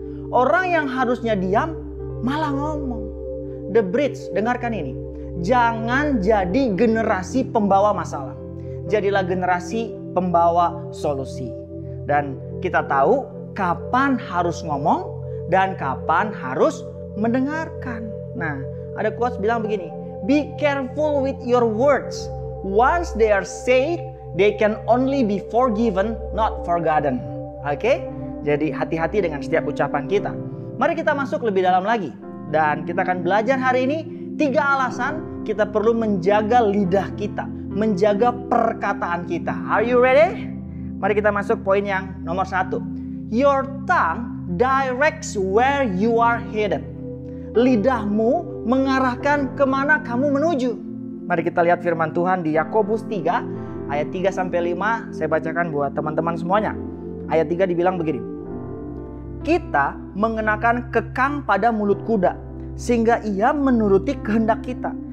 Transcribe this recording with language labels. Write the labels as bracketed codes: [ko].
[id] Orang yang harusnya diam malah ngomong. The Bridge, dengarkan ini. Jangan jadi generasi pembawa masalah. Jadilah generasi pembawa solusi. Dan kita tahu kapan harus ngomong dan kapan harus mendengarkan. Nah, ada quotes bilang begini. [en] Be careful with your words. Once they are said, they can only be forgiven, not forgotten. [id] Oke? Jadi hati-hati dengan setiap ucapan kita. Mari kita masuk lebih dalam lagi. Dan kita akan belajar hari ini 3 alasan kita perlu menjaga lidah kita, menjaga perkataan kita. [en] Are you ready? [id] Mari kita masuk poin yang nomor 1. [en] Your tongue directs where you are headed. [id] Lidahmu mengarahkan kemana kamu menuju. Mari kita lihat firman Tuhan di Yakobus 3 ayat 3-5. Saya bacakan buat teman-teman semuanya. Ayat 3 dibilang begini. Kita mengenakan kekang pada mulut kuda sehingga ia menuruti kehendak kita.